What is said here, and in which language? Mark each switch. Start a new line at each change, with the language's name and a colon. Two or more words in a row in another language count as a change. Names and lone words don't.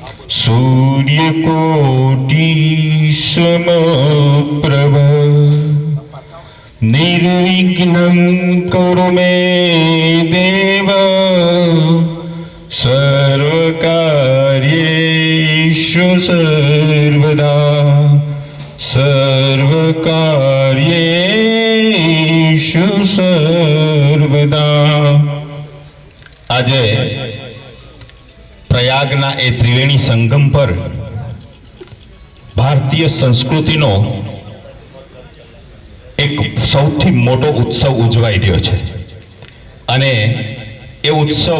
Sanskrit: सूर्यकोटि समप्रभ निर्विघ्नं कुरु मे देव सर्वकार्येषु सर्वदा सर्वकार्येषु सर्वदा।
Gujarati: આજે પ્રયાગના એ ત્રિવેણી સંગમ પર ભારતીય સંસ્કૃતિનો એક સૌથી મોટો ઉત્સવ ઉજવાઈ રહ્યો છે અને એ ઉત્સવ